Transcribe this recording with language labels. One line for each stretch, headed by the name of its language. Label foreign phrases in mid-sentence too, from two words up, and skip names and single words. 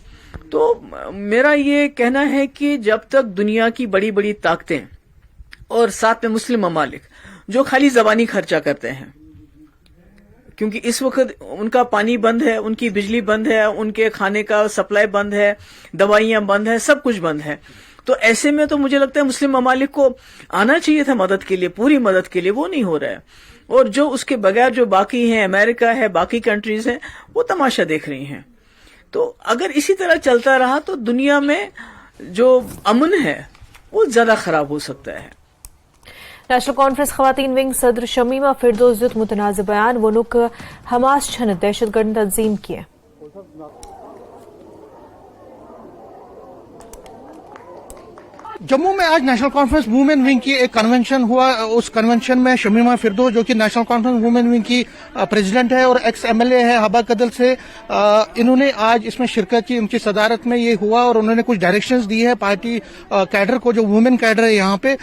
Urdu: تو میرا یہ کہنا ہے کہ جب تک دنیا کی بڑی بڑی طاقتیں اور ساتھ میں مسلم ممالک جو خالی زبانی خرچہ کرتے ہیں، کیونکہ اس وقت ان کا پانی بند ہے، ان کی بجلی بند ہے، ان کے کھانے کا سپلائی بند ہے، دوائیاں بند ہیں، سب کچھ بند ہے، تو ایسے میں تو مجھے لگتا ہے مسلم ممالک کو آنا چاہیے تھا مدد کے لیے، پوری مدد کے لیے، وہ نہیں ہو رہا ہے، اور جو اس کے بغیر جو باقی ہیں، امریکہ ہے، باقی کنٹریز ہیں، وہ تماشا دیکھ رہی ہیں۔ تو اگر اسی طرح چلتا رہا تو دنیا میں جو امن ہے وہ زیادہ خراب ہو سکتا ہے۔
Kashmiri: نیشنل کانفرنس خواتین ونگ صدر شمیمہ فردوس دیت متنازع بیان ونک حماس چھن دہشت گرد تنظیم کی۔
Urdu: جموں میں آج نیشنل کانفرنس وومن ونگ کی ایک کنونشن ہوا۔ اس کنونشن میں شمیمہ فردوس جو کہ نیشنل کانفرنس وومن ونگ کی پریزیڈنٹ ہے اور
English: ex MLA
Urdu: ہے ہبا کدل سے، انہوں نے آج اس میں شرکت کی، ان کی صدارت میں یہ ہوا اور انہوں نے کچھ ڈائریکشنز دی ہے
English: party cadre
Urdu: کو، جو
English: women cadre
Urdu: ہے یہاں پہ۔